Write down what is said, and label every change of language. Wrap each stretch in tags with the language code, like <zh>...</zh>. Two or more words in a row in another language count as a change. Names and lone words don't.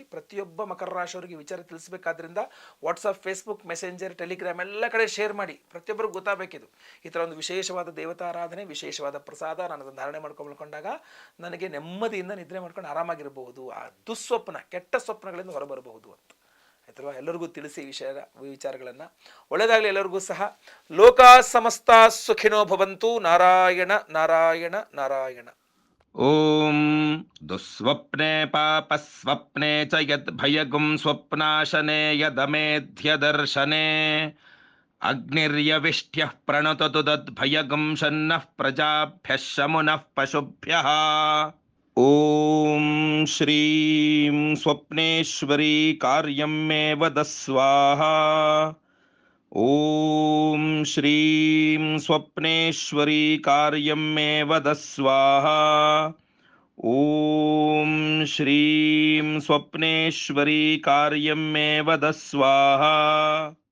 <kn>ಪ್ರತಿಯೊಬ್ಬ ಮಕರ ರಾಶಿಯವರಿಗೆ ವಿಚಾರ ತಿಳಿಸ್ಬೇಕಾದ್ರಿಂದ ವಾಟ್ಸಪ್, ಫೇಸ್ಬುಕ್, ಮೆಸೆಂಜರ್, ಟೆಲಿಗ್ರಾಮ್ ಎಲ್ಲ ಕಡೆ ಶೇರ್ ಮಾಡಿ. ಪ್ರತಿಯೊಬ್ಬರು ಗೊತ್ತಾಗಬೇಕಿದು. ಈ ಥರ ಒಂದು ವಿಶೇಷವಾದ ದೇವತಾರಾಧನೆ, ವಿಶೇಷವಾದ ಪ್ರಸಾದ ನಾನು ಅದನ್ನು ಧಾರಣೆ ಮಾಡ್ಕೊಂಡ್ಕೊಂಡಾಗ ನನಗೆ ನೆಮ್ಮದಿಯಿಂದ ನಿದ್ರೆ ಮಾಡ್ಕೊಂಡು ಆರಾಮಾಗಿರಬಹುದು, ಆ ದುಸ್ವಪ್ನ, ಕೆಟ್ಟ ಸ್ವಪ್ನಗಳಿಂದ ಹೊರಬರಬಹುದು ಅಂತ ಆಯ್ತಲ್ವಾ. ಎಲ್ಲರಿಗೂ ತಿಳಿಸಿ ವಿಚಾರಗಳನ್ನು. ಒಳ್ಳೆಯದಾಗಲಿ ಎಲ್ಲರಿಗೂ ಸಹ.</kn> <sa>ಲೋಕ ಸಮಸ್ತ ಸುಖಿನೋ ಭವಂತು. ನಾರಾಯಣ ನಾರಾಯಣ ನಾರಾಯಣ. ಓಂ ದುಸ್ವಪ್ನೆ ಪಾಪಸ್ವಪ್ನೆ ಚ ಯದ್ ಭಯಗುಂ ಸ್ವಪ್ನಾಶನೆ ಯದಮೇಧ್ಯ ದರ್ಶನೆ ಅಗ್ನಿರ್ಯವಿಷ್ಟ್ಯಃ ಪ್ರಣತತು ತದ್ಭಯಗುಂ ಶನ್ನಃ ಪ್ರಜಾಭ್ಯಃ ಶಮುನಃ ಪಶುಭ್ಯಃ. ಓಂ ಶ್ರೀಂ ಸ್ವಪ್ನೇಶ್ವರಿ ಕಾರ್ಯಂ ಮೇ ವದ ಸ್ವಾಹಾ. ಓಂ ಶ್ರೀಂ ಸ್ವಪ್ನೇಶ್ವರಿ ಕಾರ್ಯಂ ಮೇ ವದ ಸ್ವಾಹಾ. ಓಂ ಶ್ರೀಂ ಸ್ವಪ್ನೇಶ್ವರಿ ಕಾರ್ಯಂ ಮೇ ವದ ಸ್ವಾಹಾ.</sa>